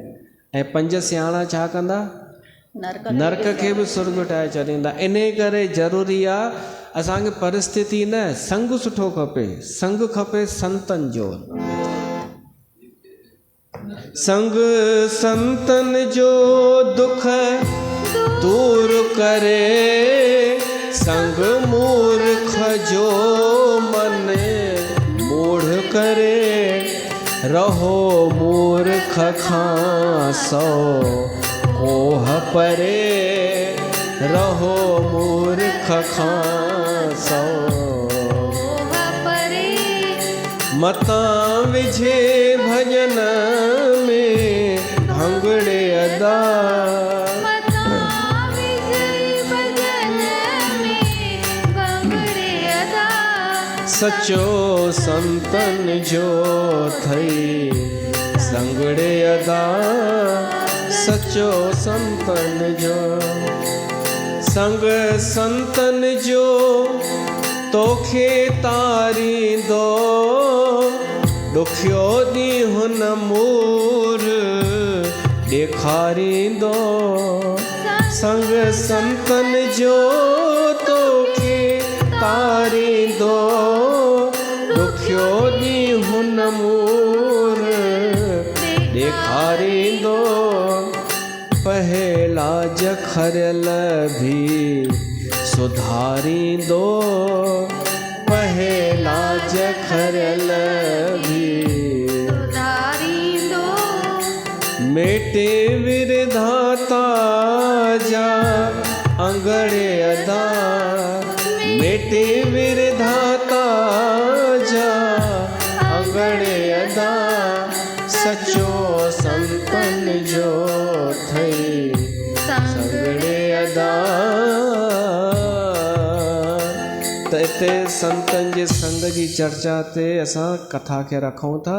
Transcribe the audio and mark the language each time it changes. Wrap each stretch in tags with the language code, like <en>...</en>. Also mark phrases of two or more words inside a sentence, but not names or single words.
<sd>ऐं 5 सियाणा छा कंदा? नरक खे बि सुर्ग ठाहे छॾींदा। इन करे ज़रूरी आहे असांखे परिस्थिति न, संग सुठो खपे। संग खपे संतनि जो। संग संतनि जो दुख दूर करे, संग मूर्ख जो मन मूढ़ करे। रहो मूर्ख खां सो कोह परे, रहो मूर्ख खां सो परे। मतां विझे भजन में भंगड़े अदा, मतां विझे भजन में भंगड़े अदा। सचो संतन जो थई संगड़े अदा, सचो संतन जो। संग संतन जो तोखे तारींदो, ॾुखियो ॾींहुं न मूर ॾेखारींदो। संग संतन जो तोखे तारींदो, ॾुखियो ॾींहुं न मूर ॾेखारींदो। पहेला जखरियल भी सुधारींदो, पहेला जखरियल भी सुधारींदो। मेटे विरधाता जा अंगड़े अदा, मेटे विरधाता जा अंगड़े अदा। सचो संतन जो थई संगड़े अदा। त हिते संतनि जे संग जी चर्चा ते असां कथा खे रखूं था।</sd>